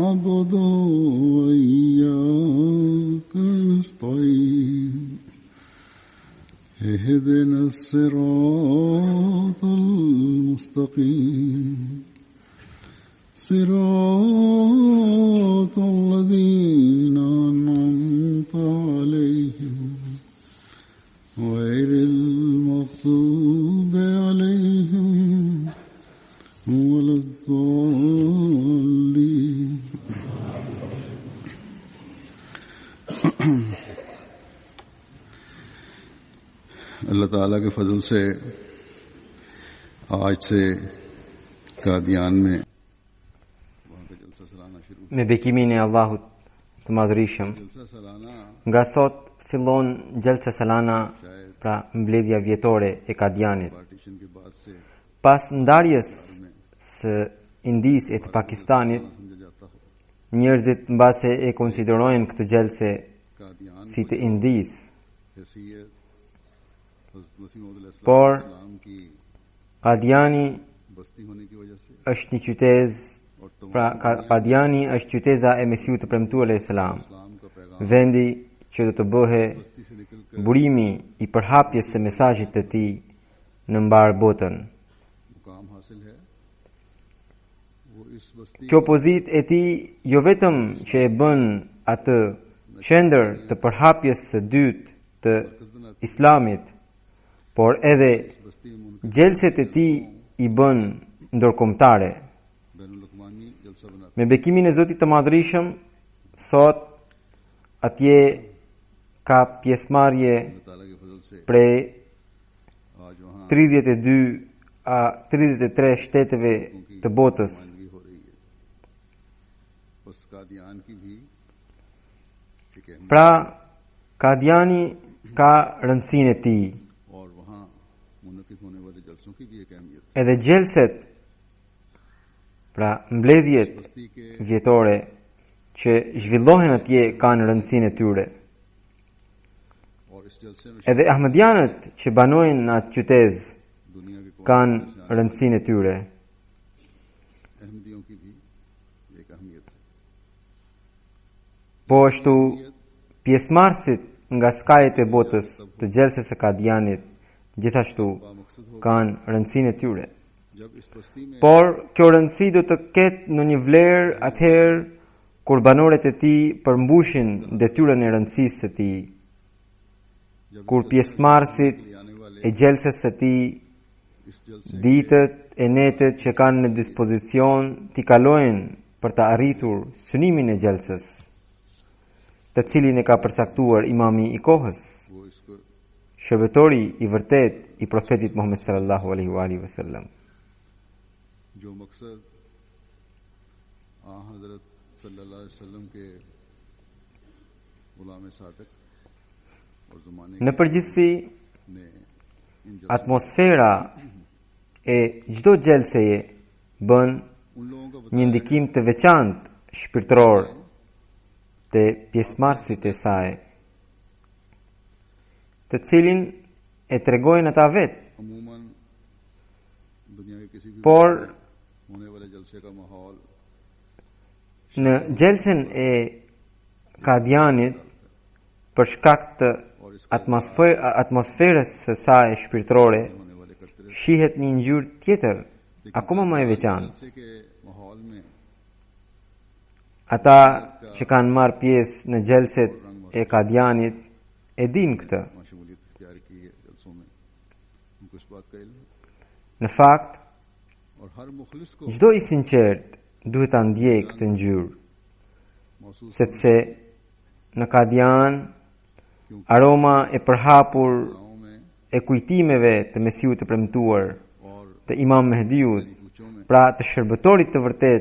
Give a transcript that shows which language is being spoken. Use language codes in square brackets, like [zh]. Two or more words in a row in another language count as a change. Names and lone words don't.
[ar] نعبد وإياك نستعين اهدنا الصراط المستقيم صراط الذين أنعمت عليهم غير المغضوب عليهم ولا الضالين [ur] اللہ تعالیٰ کے فضل سے آج سے قادیان میں وہاں کا جلسہ سالانہ شروع [sq] Me bekimin e Allahut të madhërisëm, [ur] جلسہ سالانہ [sq] nga sot fillon [ur] جلسہ سالانہ, [sq] pra mbledhja vjetore e Kadianit. [ur] پارٹیشن کے بعد سے [sq] Pas ndarjes së Indisë e të Pakistanit, [ur] سمجھا جاتا ہو [sq] njerëzit mbase e konsiderojnë këtë gjelse कादियान si të Indisë, [ur] حیثیت حضرت مسیح موعود [sq] Por [ur] علیہ السلام کی [sq] Kadiani [ur] بستی ہونے کی وجہ سے [sq] është një qytet, [ur] और [sq] pra Kadiani është qyteza e Mesiut të Premtuar [ar] عليه السلام, [ur] اسلام کا پیغام [sq] vendi që do të bëhe [ur] بستی سے نکل کر [sq] burimi i përhapjes së mesazhit të tij në mbar botën. [ur] مقام حاصل ہے وہ اس بستی [sq] Kjo pozit e tij jo vetëm që e bën atë qendër të përhapjes së dytë të Islamit, por edhe [ur] اس بستی میں منعقد [sq] gjelset e tij i bën ndërkombëtare. [ur] بین الاقوامی جلسہ بناتے [sq] Me bekimin e Zotit të Madhërisëm, sot atje ka pjesëmarrje [ur] اللہ تعالیٰ کے فضل سے [sq] prej [ur] آج وہاں [sq] 32 a 33 shteteve të botës. [ur] نمائندگی ہو رہی ہے بس قادیان کی بھی ایک اہم [sq] Pra, Kadiani ka rëndësinë e tij. [ur] اور وہاں منعقد ہونے والے جلسوں کی بھی ایک اہمیت [sq] Edhe gjelset, pra mbledhjet [ur] بستی کے [sq] vjetore që zhvillohen atje kanë rëndësinë e tyre. [ur] اور اس جلسے میں [sq] Edhe Ahmedianët që banojnë në atë qytet [ur] دنیا کے [sq] kanë rëndësinë e tyre. [ur] احمدیوں کی بھی ایک اہمیت ہے [sq] Po ashtu pjesëmarrësit nga skajet e botës të gjelsës së Kadianit gjithashtu [ur] بامقصد ہو [sq] kanë rëndësinë e tyre. [ur] جب اس بستی میں [sq] Por kjo rëndësi do të ketë në një vlerë atëherë kur banorët e tij përmbushin detyrën e rëndësisë së tij, [ur] जब [sq] kur pjesëmarrësit [ur] لے آنے والے [sq] e gjelsës së tij [ur] اس جلسے [sq] ditët e netët që kanë në dispozicion t'i kalojnë për të arritur synimin e gjelsës, të cilin e ka përcaktuar imami i kohës, [ur] وہ اس کو [sq] shërbetori i vërtet i profetit Muhammed [ar] صلى الله عليه وسلم. [ur] جو مقصد حضرت [ar] صلى الله عليه وسلم [ur] کے غلام صادق اور زمانے [sq] Në përgjithësi, [ur] نے ان جلسوں [sq] atmosfera e çdo gjelseje bën [ur] ان لوگوں کا [sq] një ndikim të veçantë shpirtëror te pjesëmarrësit e saj, të cilin e tregojnë ata vetë, [ur] عموماً دنیا کے کسی بھی [sq] por [ur] ہونے والے جلسے کا ماحول [sq] në gjelsen e Kadianit për shkak të atmosferës së saj shpirtërore [ur] ہونے والے کرتے رہے [sq] shihet një ngjyrë tjetër, akoma më e veçantë. [ur] جلسے کے ماحول میں [sq] Ata që kanë marrë pjesë në gjelset e Kadianit e din këtë. [ur] مشمولیت اختیار کی ہے جلسوں میں ان کو اس بات کا علم ہے [sq] Në fakt, [ur] اور ہر مخلص کو [sq] çdo i sinqert duhet ta ndjejë këtë ngjyrë, [ur] महसूस [sq] sepse në Kadian aroma e përhapur [ur] گاؤں میں [sq] e kujtimeve të Mesiut të premtuar, [ur] और [sq] të Imam Mehdiut, [ur] کوچوں میں [sq] pra të shërbëtorit të vërtet